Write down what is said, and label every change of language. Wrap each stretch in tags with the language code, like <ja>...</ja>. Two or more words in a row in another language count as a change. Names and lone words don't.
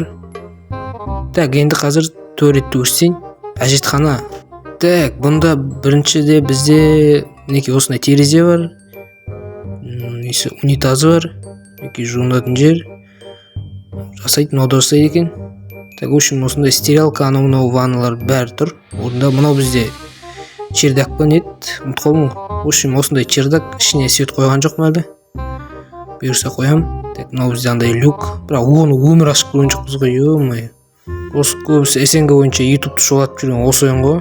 <kk>Так, енді қазір туалетті көрсетейін. Әжетхана. Так, бұнда біріншіде бізде мінекей осындай терезе бар. Унитазы бар. Мінекей жуынатын жер. Жасайды, мынау да жасайды екен.</kk> <ru>Так, в общем,</ru> <kk>осындай стерилка, анау ванналар бәрі тұр. Орында мынау бізде чердак па нет? Ұмытып қалдым ғой.</kk> <ru>В общем,</ru> <kk>осындай чердак, ішіне свет қойған жоқ әлі. Бұйырса қоям. Так, мынау бізде андай люк. Бірақ оны өмір ашып көрген жоқпыз ғой, ё-мое. Осы көбісі СНГ бойынша ютубты шолатып жүрген осы ойын ғой.</kk>